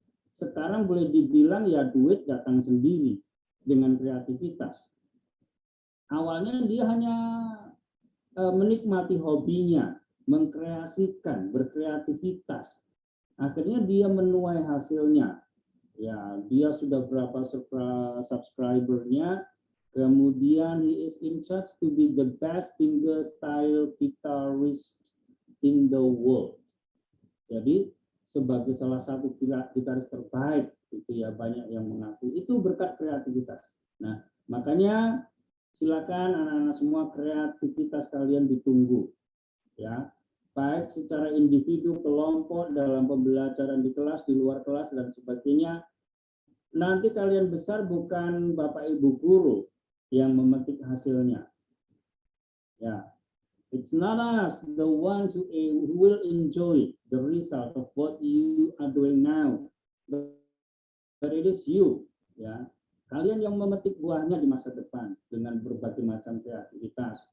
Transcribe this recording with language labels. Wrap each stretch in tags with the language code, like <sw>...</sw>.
<id>Sekarang boleh dibilang ya duit datang sendiri dengan kreativitas. Awalnya dia hanya menikmati hobinya, mengkreasikan, berkreativitas. Akhirnya dia menuai hasilnya. Ya, dia sudah berapa subscribernya. Kemudian</id> <en>he is in charge to be the best fingerstyle guitarist in the world.</en> <id>Jadi sebagai salah satu gitaris terbaik itu ya banyak yang mengaku. Itu berkat kreativitas. Nah, makanya silakan anak-anak semua kreativitas kalian ditunggu. Ya. Baik secara individu, kelompok, dalam pembelajaran di kelas, di luar kelas, dan sebagainya. Nanti kalian besar bukan Bapak Ibu guru yang memetik hasilnya.</id> <en>Ya, it's not us, the ones who will enjoy the result of what you are doing now, but it is you.</en> <id>Ya, kalian yang memetik buahnya di masa depan dengan berbagai macam kreativitas.</id>